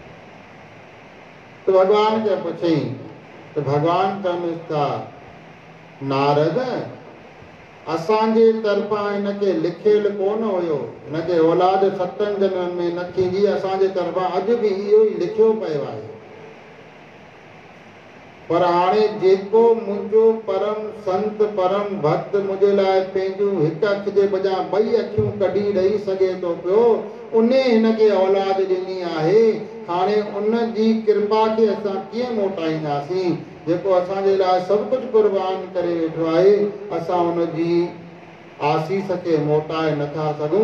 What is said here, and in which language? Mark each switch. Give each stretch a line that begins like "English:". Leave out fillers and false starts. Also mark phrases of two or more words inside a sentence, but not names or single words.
Sindhi: तो भगवान खे पुछई तो भगवान चवनि था नारद असांजे तरफ़ां हिनखे लिखियल कोन हुयो, हिनखे औलाद 7 जनमनि में न थींदी, असांजे तरफ़ां अॼु बि इहो ई लिखियो पियो आहे। पर हाणे जेको मुंहिंजो परम संत परम भक्त मुंहिंजे लाइ पंहिंजूं हिकु अखि जे बजाय 2 अखियूं कढी ॾेई सघे थो पियो, उन हिनखे औलाद ॾिनी आहे। हाणे उन जी कृपा खे असां कीअं मोटाईंदासीं? जेको असांजे लाइ सभु कुझु कुर्बान करे वेठो आहे, असां उन जी आसीस खे मोटाए नथा सघूं।